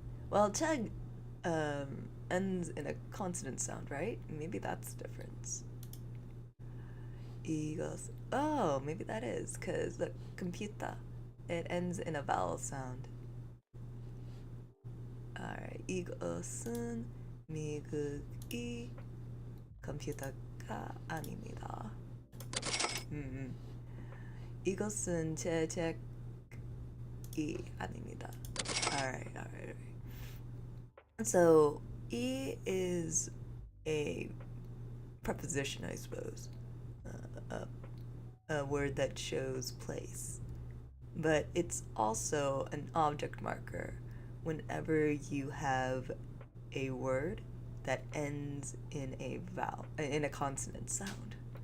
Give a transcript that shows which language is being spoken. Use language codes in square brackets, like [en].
[en] Well, chug ends in a consonant sound, right? Maybe that's the difference. Eagles. Oh, maybe that is, because look, computer. It ends in a vowel sound. [ko] Alright, 이것은 미국이 컴퓨터가 아닙니다. 이것은 제 책이 아닙니다. [en] Alright. So, E is a preposition, I suppose. A word that shows place. But it's also an object marker whenever you have a word that ends in a vowel, in a consonant sound.